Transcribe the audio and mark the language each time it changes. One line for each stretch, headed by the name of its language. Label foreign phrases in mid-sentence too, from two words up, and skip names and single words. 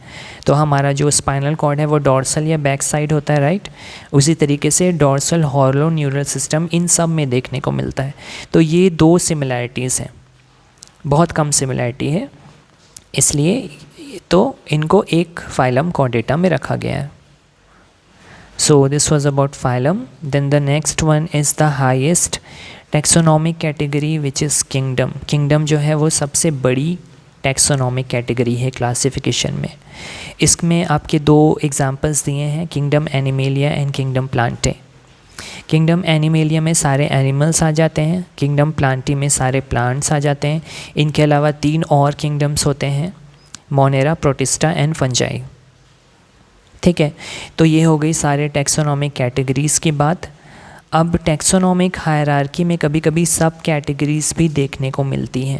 Hindi: तो हमारा जो
English: spinal cord
Hindi: है वो डॉर्सल या
English: back side
Hindi: होता है, राइट। उसी तरीके से
English: dorsal hollow neural system
Hindi: इन सब में देखने को मिलता है। तो ये दो सिमिलैरिटीज़ हैं, बहुत कम सिमिलैरिटी है, इसलिए तो इनको एक फाइलम कॉर्डेटा में रखा गया है।
English: So this was about phylum. Then the next one is the highest taxonomic category which is kingdom.
Hindi: Kingdom जो है वो सबसे बड़ी
English: taxonomic category
Hindi: है classification में। इसमें आपके दो examples दिए हैं,
English: kingdom animalia and kingdom plantae।
Hindi: kingdom animalia में सारे animals आ जाते हैं, kingdom plantae में सारे plants आ जाते हैं। इनके अलावा 3 और kingdoms होते हैं, Monera, Protista and Fungi। ठीक है, तो ये हो गई सारे
English: taxonomic categories
Hindi: की बात। अब
English: taxonomic hierarchy
Hindi: में कभी कभी
English: sub categories
Hindi: भी देखने को मिलती हैं।